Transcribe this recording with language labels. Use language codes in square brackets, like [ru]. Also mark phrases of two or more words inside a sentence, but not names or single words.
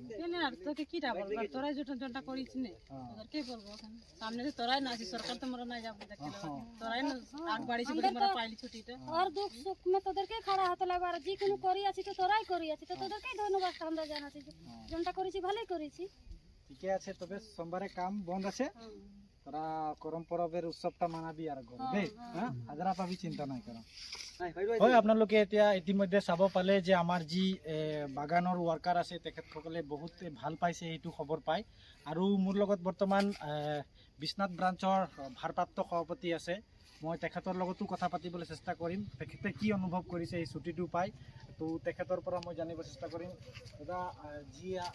[bn] তোকে কিটা বলবো তোরাই যেটা করিস নে তোদেরকে বলবো সামনে তো তোরাই না আছি সরকার তো মোরা নাই যাবো দেখতে তোরাই না আগ বাড়িছি বলে মোরা পাইলি ছুটিটা আর দুঃখ সুখ মে তোদেরকে খাড়া হতে লাগবে আর যে কোনো করি আছি তো তোরাই করি আছি তো তোদেরকেই ধন্যবাদ আমরা জানাচ্ছি যেটা করেছি ভালোই করেছি ঠিকই আছে তবে সোমবারে কাম বন্ধ আছে তোরা করম পরবের উৎসৱটা মানাবি আৰু ঘৰতে হ্যাঁ হাজাৰা পাবি [as] চিন্তা নাই কৰা হয় আপোনালোকে এতিয়া ইতিমধ্যে চাব পালে যে আমাৰ যি বাগানৰ ৱাৰ্কাৰ আছে তেখেতসকলে বহুত ভাল পাইছে এইটো খবৰ পাই আৰু মোৰ লগত বৰ্তমান বিশ্বনাথ ব্ৰাঞ্চৰ ভাৰপ্ৰাপ্ত সভাপতি আছে মই তেখেতৰ লগতো কথা পাতিবলৈ চেষ্টা কৰিম তেখেতে কি অনুভৱ কৰিছে এই ছুটিটো পাই তো তেখেতৰ পৰা মই জানিব চেষ্টা কৰিম দাদা যি